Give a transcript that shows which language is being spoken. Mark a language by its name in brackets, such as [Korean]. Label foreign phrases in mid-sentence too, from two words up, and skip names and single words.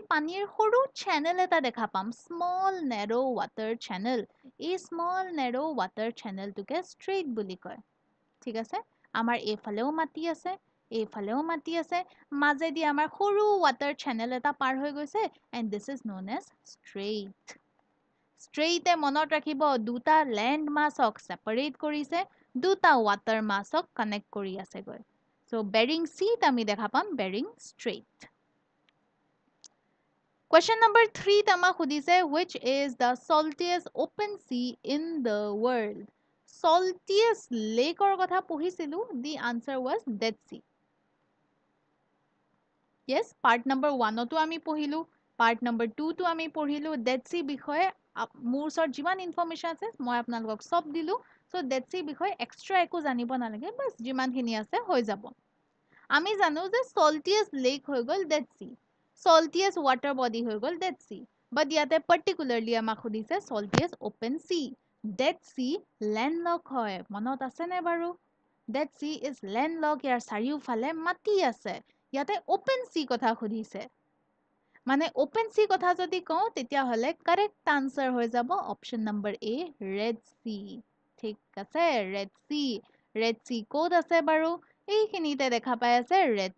[Assamese] পানীৰ সৰু চেনেল এটা দেখা পাম [English] small narrow water channel [Assamese] এই [English] small narrow water [Assamese] চেনেলটোকে ষ্ট্ৰেইট বুলি কয় ঠিক আছে আমাৰ এইফালেও মাটি আছে এইফালেও মাটি আছে মাজেদি আমাৰ সৰু [English] water channel [Assamese] এটা পাৰ হৈ গৈছে [English] and this is known as strait [Assamese] ষ্ট্ৰেইটে মনত ৰাখিব দুটা [English] land mass [Assamese] ছেপাৰেট কৰিছে দুটা [English] water mass [Assamese] কানেক্ট কৰি আছেগৈ চ' বেৰিং চিত আমি দেখা পাম বেৰিং ষ্ট্ৰেইট [English] Question number 3 [Assamese] আমাক সুধিছে [English] which is the saltiest open sea in the world saltiest lake [Assamese] ৰ কথা পঢ়িছিলো [English] the answer was Dead Sea yes part number 1 [Assamese] তো আমি পঢ়িলো [English] part number 2 [Assamese] তো আমি পঢ়িলো Dead Sea বিষয়ে মোৰ ওচৰত যিমান ইনফৰমেশ্যন আছে মই আপোনালোকক সব দিলো so Dead Sea বিষয়ে এক্সট্ৰা একো জানিব নালাগে বাছ যিমানখিনি আছে হৈ যাব আমি জানো যে [English] saltiest lake [Assamese] হৈ গ'ল Dead Sea [English] saltiest water body [Assamese] হৈ গ'ল Dead Sea but ইয়াতে particularly আমাক সুধিছে [English] saltiest open sea [Assamese] Dead [English] Sea landlocked [Assamese] হয় মনত আছে নে বাৰু [English] Dead Sea is landlocked [Assamese] ইয়াৰ চাৰিওফালে মাটি আছে ইয়াতে [English] open sea [Assamese] কথা সুধিছে মানে [English] open sea [Assamese] কথা যদি কওঁ তেতিয়াহ'লে [English] correct answer [Assamese] হৈ যাব [English] option number A Red Sea [Assamese] ঠিক আছে Red Sea ক'ত আছে বাৰু এইখিনিতে দেখা পাই আছে Red